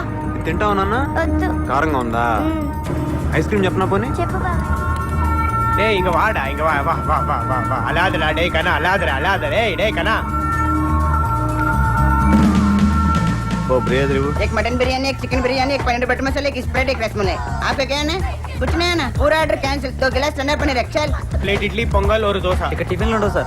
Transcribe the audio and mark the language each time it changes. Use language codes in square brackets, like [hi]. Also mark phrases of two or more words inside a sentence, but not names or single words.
[te] తింటావు నాన్న కారంగా ఉందా [en] ice cream [te] చెప్పనా పోనీ [ta] டேய் இங்க வாடா இங்க வா வா வா வா வா வா அலாதடா டேய் கண்ணா அலாதடா டேய் கண்ணா [te] ఓ బ్రేదర్ ఇవ్వు. [hi] एक मटन बिरयानी एक चिकन बिरयानी एक पनीर बटर मसाला एक स्प्राइट एक रसमलाई आपका क्या है कुछ नहीं है ना पूरा ऑर्डर कैंसिल 2 गिलास ठंडा पनीर एक्सेल [te] ప్లేట్ ఇడ్లీ పొంగల్ ఒక దోశ ఇక టిఫిన్ ఉండవు సార్